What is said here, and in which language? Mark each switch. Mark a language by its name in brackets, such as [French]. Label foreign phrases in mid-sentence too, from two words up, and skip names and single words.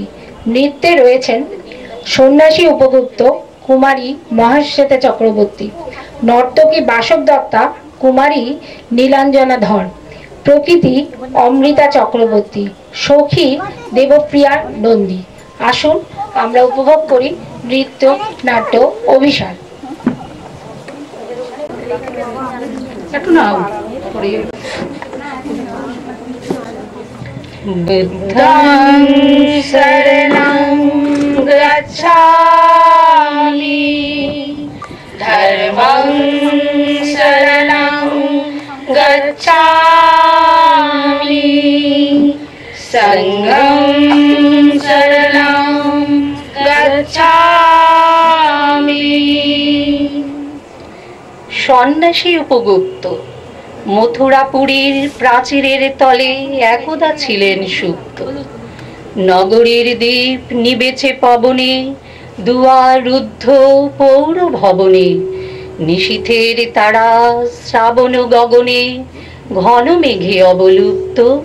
[Bangla] নৃত্যে রয়েছেন সন্ন্যাসী উপগুপ্ত কুমারী মহেশ্বেতা চক্রবর্তী, নর্তকী বাসব দত্তা কুমারী নীলাঞ্জনা ধর, প্রকৃতি অমৃতা চক্রবর্তী, সখী দেবপ্রিয়া নন্দী। আসুন আমরা উপভোগ করি নৃত্য নাট্য অভিসার। [Pali] বুদ্ধং শরণং গচ্ছামি, ধর্মং শরণং গচ্ছামি, সংঘং শরণং গচ্ছামি। [Bangla] সন্ন্যাসী উপগুপ্ত মথুরাপুরীর প্রাচীরের তলে একদা ছিলেন সুপ্ত। নগরীর দ্বীপ নিবেছে পবনে, দুয়ার রুদ্ধ পৌর ভবনে, নিশীথের তারা শ্রাবণ গগনে, ঘন মেঘে অবলুপ্ত।